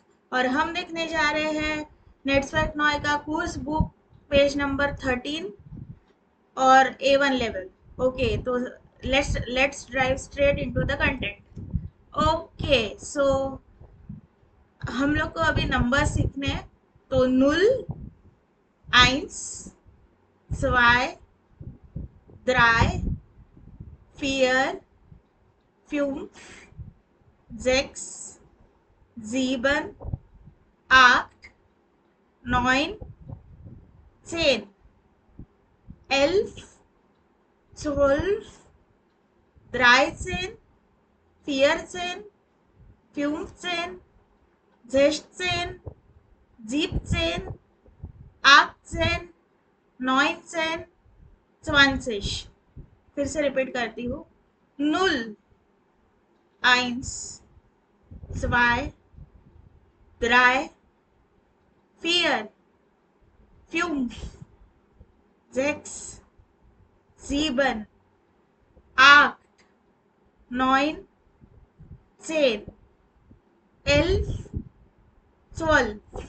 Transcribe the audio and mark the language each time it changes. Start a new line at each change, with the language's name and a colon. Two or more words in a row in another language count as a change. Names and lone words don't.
Hindi: और हम देखने जा रहे हैं नेट्सवर्क नॉय का कोर्स बुक, पेज नंबर 13 और A1 लेवल।
English: ओके, तो let's drive straight into the content.
Hindi: ओके, सो हम लोग को अभी नंबर सीखने हैं।
German: तो Null, eins, zwei, drei, vier, fünf, sechs, sieben, acht, 9, 10, 11, 12, 13, 14, 15, 16, 17, 18, 19, 20।
Hindi: फिर से रिपीट करती हूँ।
German: Null, eins, zwei, drei, vier, fünf, sechs, sieben, acht, 9, 10, 11, 12।